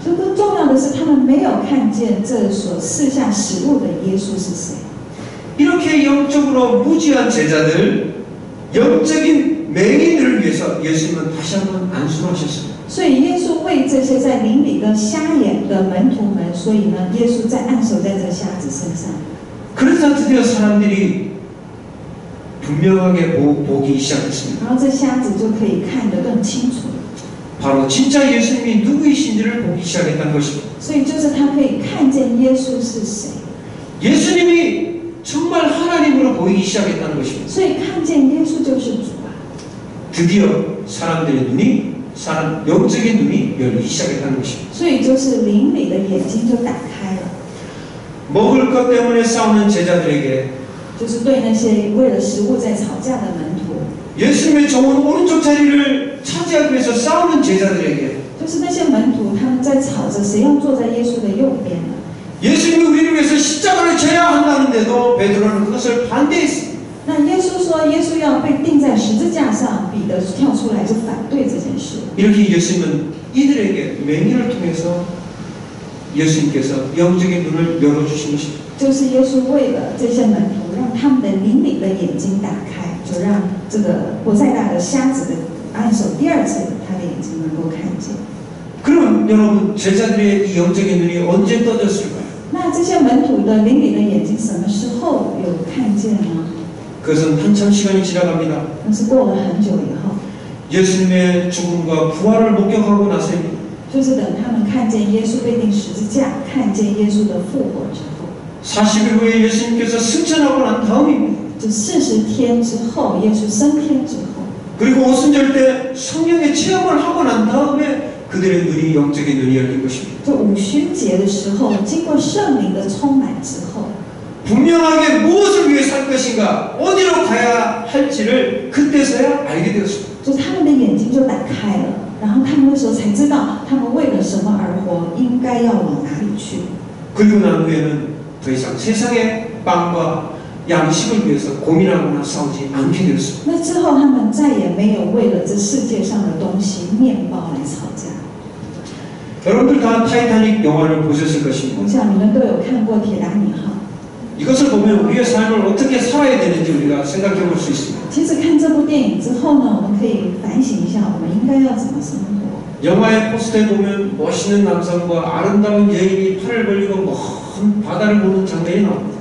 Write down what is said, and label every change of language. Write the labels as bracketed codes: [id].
[zh] 所以更重要的是，他们没有看见这所赐下食物的耶稣是谁。 [ko] 이렇게 영적으로 무지한 제자들, 영적인 맹인들을 위해서 예수님은 다시 한번 안수를 하셨습니다. [zh] 所以耶稣为这些在灵里的瞎眼的门徒们，所以呢，耶稣在按手在这瞎子身上。 [ko] 그래서 드디어 사람들이 분명하게 보기 시작했습니다. [zh] 然后这瞎子就可以看得更清楚， [ko] 바로 진짜 예수님이 누구이신지를 보기 시작했다는 것입니다. [zh] 所以就是他可以看见耶稣是谁， [ko] 예수님이 정말 하나님으로 보이기 시작했다는 것입니다. [zh] 所以看见耶稣就是主啊。 [ko] 드디어 사람들의 눈이 영적인 눈이 열리기 시작했다는 것입니다. [zh] 所以就是灵里的眼睛就打开了， [ko] 먹을 것 때문에 싸우는 제자들에게 [zh] 就是对那些为了食物在吵架的门徒， [ko] 예수님의 좋은 오른쪽 자리를 차지하기 위해서 싸우는 제자들에게 [zh] 就是那些门徒他们在吵着谁要坐在耶稣的右边呢？ [ko] 예수님이 우리를 위해서 십자가를 져야 한다는데도 베드로는 그것을 반대했습니다. [zh] 那耶稣说耶稣要被钉在十字架上，彼得跳出来就反对这件事。 [ko] 이렇게 예수님은 이들에게 맹인을 통해서 예수님께서 영적인 눈을 열어주신 것입니다. [zh] 就是耶稣为了这些门徒，让他们的灵里的眼睛打开，就让这个伯赛大的瞎子的按手第二次，他的眼睛能够看见。 [ko] 그럼 여러분 제자들의 이 영적인 눈이 언제 떠졌을까요? [zh] 那这些门徒的灵里的眼睛什么时候有看见呢？ [ko] 그것은 한참 시간이 지나갑니다. [zh] 那是过了很久以后， [ko] 예수님의 죽음과 부활을 목격하고 나서입니다. [zh] 就是等他们看见耶稣被钉十字架，看见耶稣的复活之后， [ko] 40일 후에 예수님께서 승천하고 난 다음입니다. [zh] 就40天之后，耶稣升天之后， [ko] 그리고 오순절 때 성령의 체험을 하고 난 다음에 그들의 눈이 영적인 눈이 열린 것입니다. [zh] 就五旬节的时候，经过圣灵的充满之后， [ko] 분명하게 무엇을 위해 살 것인가, 어디로 가야 할지를 그때서야 알게 되었습니다. [zh] 就他们的眼睛就打开了，然后他们那时候才知道，他们为了什么而活，应该要往哪里去。 [ko] 그리고 난 후에는 더 이상 세상의 빵과 양식을 위해서 고민하거나 싸우지 않게 되었습니다. [zh] 那之后，他们再也没有为了这世界上的东西、面包来吵架。 [ko] 여러분들 다 타이타닉 영화를 보셨을 [zh] 我 [ko] 것입니다. [zh] 想你们都有看过《铁达尼号》。 [ko] 이것을 보면 우리의 삶을 어떻게 살아야 되는지 우리가 생각해 볼 수 있습니다. [zh] 其实看这部电影之后呢，我们可以反省一下，我们应该要怎么生活。 [ko] 영화의 포스터에 보면 멋있는 남성과 아름다운 여인이 팔을 벌리고 먼 바다를 보는 장면이 나옵니다.